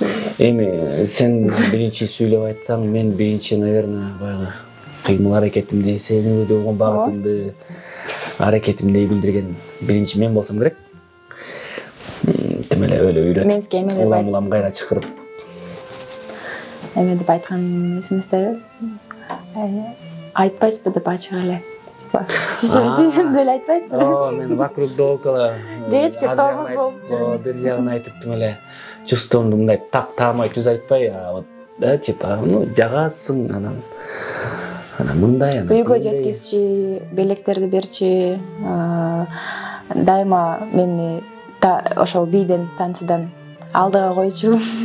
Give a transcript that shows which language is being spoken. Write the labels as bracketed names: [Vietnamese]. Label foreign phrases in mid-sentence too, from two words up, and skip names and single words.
[Kyrgyz] эми сен биринчи сүйлөп айтсаң, мен биринчи, наверное, баягы кыймыл аракетимди, сенин болгон багытымды, аракетимди билдирген биринчи мен болсом керек. Тим эле өлө үйрөтүп, улам кайра чакырып. Эме деп айткан эсиңизде? Айтпайсызбы деп ачык эле. Сиз деле айтпайсызбы? [Russian] Мен вокруг да около [Kyrgyz] кечке томуз болуп бир жагын айтып тим эле чувствомду мындай так таамай түз айтпай, [Russian] вот типа, [Kyrgyz] жагасың, анан мындай, үйгө жеткизчи, белектерди берчи, дайыма мени ошол бийден, танцыдан алдыга койчу.